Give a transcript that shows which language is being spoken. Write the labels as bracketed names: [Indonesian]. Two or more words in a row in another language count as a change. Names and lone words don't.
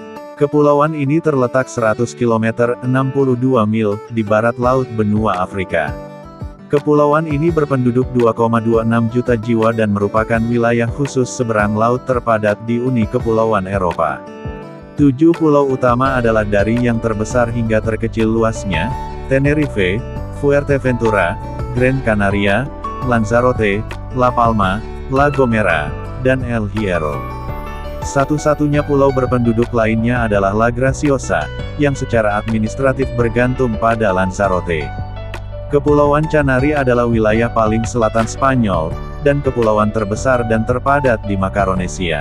[Indonesian] Kepulauan ini terletak 100 km (62 mil) di barat laut benua Afrika. Kepulauan ini berpenduduk 2,26 juta jiwa dan merupakan wilayah khusus seberang laut terpadat di Uni Kepulauan Eropa. 7 pulau utama adalah dari yang terbesar hingga terkecil luasnya, Tenerife, Fuerteventura, Gran Canaria, Lanzarote, La Palma, La Gomera, dan El Hierro. Satu-satunya pulau berpenduduk lainnya adalah La Graciosa, yang secara administratif bergantung pada Lanzarote. Kepulauan Canari adalah wilayah paling selatan Spanyol, dan kepulauan terbesar dan terpadat di Makaronesia.